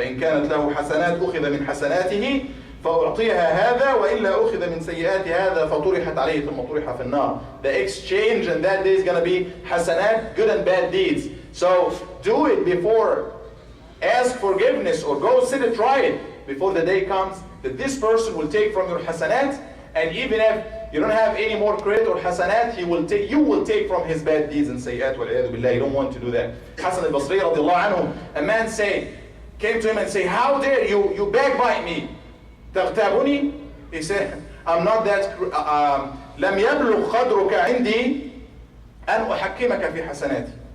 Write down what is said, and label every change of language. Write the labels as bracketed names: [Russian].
[Arabic] فإن كانت له حسنات أخذ من حسناته فأعطيها هذا وإلا أخذ من سيئات هذا فطرحت عليه ثم طرح في النار. [English] The exchange and that day is going to be hasanat, good and bad deeds. So do it before, ask forgiveness, or go sit and try it before the day comes that this person will take from your hasanat, and even if you don't have any more credit or hasanat, you will take from his bad deeds and sayyat wal-'iyadhu billah. You don't want to do that. Hasan al-Basri radiallahu anhu, a man came to him and say, how dare you backbite me? [Arabic] تغتابني? [English] He said, I'm not that, [Arabic] لم يبلغ قدرك عندي أن أحكمك في حسناتي.